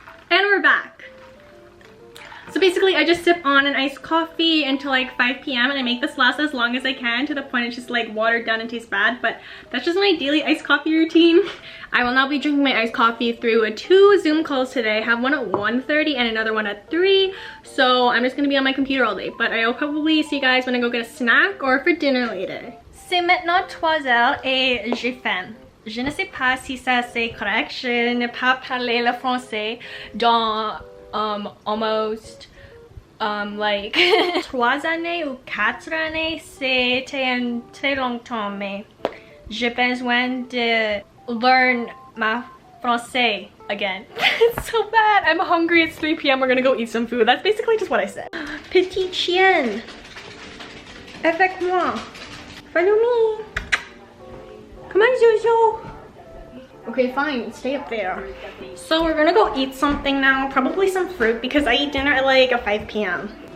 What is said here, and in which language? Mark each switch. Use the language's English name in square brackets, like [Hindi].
[English] And we're back. So basically I just sip on an iced coffee until like 5 p.m. and I make this last as long as I can, to the point it's just like watered down and tastes bad, but that's just my daily iced coffee routine. I will now be drinking my iced coffee through 2 Zoom calls today. I have one at 1:30 and another one at 3, so I'm just gonna be on my computer all day, but I'll probably see you guys when I go get a snack or for dinner later. [French] C'est maintenant 3 heures et j'ai faim. Je ne sais pas si ça c'est correct, je n'ai pas parlé le français dans [English] almost like [French] 3 années ou 4 années. C'était un très longtemps, mais j'ai besoin de [English] learn my français again. It's so bad. I'm hungry. It's 3 p.m. We're gonna go eat some food. That's basically just what I said. [French] Petit chien, avec moi. [English] Follow me. Come on, Jojo. Okay, fine. Stay up there. So we're gonna go eat something now. Probably some fruit because I eat dinner at like 5 p.m.